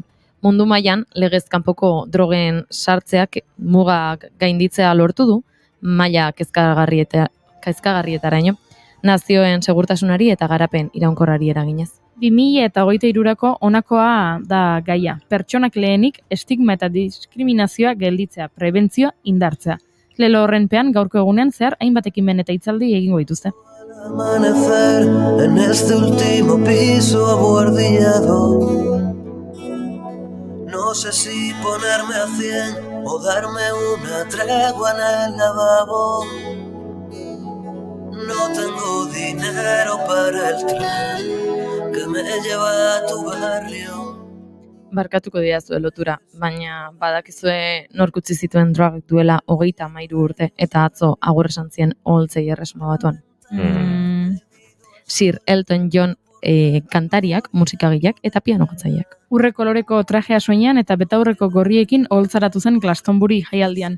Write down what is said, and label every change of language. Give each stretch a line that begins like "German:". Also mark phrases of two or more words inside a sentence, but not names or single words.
Basque: Mundu mailan legez kanpoko drogen sartzeak mugak gainditzea lortu du, maila kezkagarrietaraino, nazioen segurtasunari eta garapen iraunkorrari eraginez. 2023ko honakoa da gaia. Pertsonak lehenik estigma eta diskriminazioa gelditzea, prebentzioa indartzea. Lelo horrenpean gaurko egunean zehar hainbat ekimen eta hitzaldi egingo dituzte.
Spanish: Amanecer en este último piso abuhardillado. No sé si ponerme a 100 o darme una tregua en el lavabo. No tengo dinero para el tren que me lleva a tu barrio.
Basque: Barkatuko diazue lotura, baina badakizue nork utzi zituen drogak duela 33 urte eta atzo agur esan zien oholtzei Erresuma Batuan. Sir Elton John kantariak, musikagileak eta pianojotzaileak. Urre koloreko trajea soinean eta betaurreko gorriekin oholtzaratu zen Glastonbury jaialdian.